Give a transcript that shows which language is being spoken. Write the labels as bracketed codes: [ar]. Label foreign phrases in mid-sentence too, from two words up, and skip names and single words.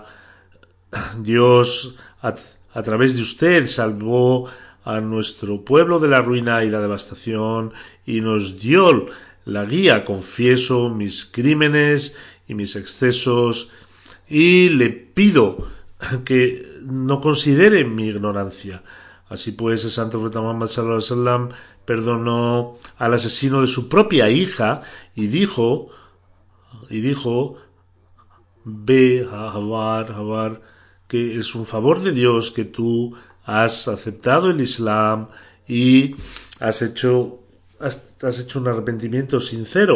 [es] Dios, a través de usted, salvó a nuestro pueblo de la ruina y la devastación y nos dio la guía. Confieso mis crímenes y mis excesos y le pido que no considere mi ignorancia. Así pues, el santo profeta Muhammad [ar] صلى الله عليه وسلم [es] perdonó al asesino de su propia hija y dijo, ve a Javar, que es un favor de Dios que tú has aceptado el Islam y has hecho un arrepentimiento sincero.